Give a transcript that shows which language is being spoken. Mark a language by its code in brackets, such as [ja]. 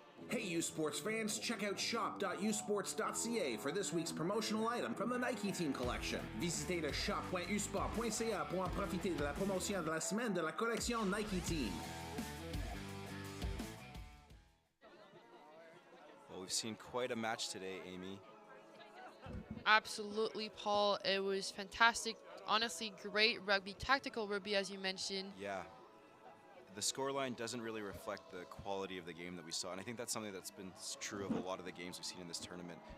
[en] Hey U Sports fans, check out shop.usports.ca for this week's promotional item from the Nike Team Collection. [fr] Visitez le shop.usport.ca pour en profiter de la promotion de la semaine de la collection Nike Team. [en] Well, we've seen quite a match today, Amy. Absolutely, Paul. It was fantastic. Honestly, great rugby, tactical rugby, as you mentioned. Yeah. The scoreline doesn't really reflect the quality of the game that we saw, and I think that's something that's been true of a lot of the games we've seen in this tournament.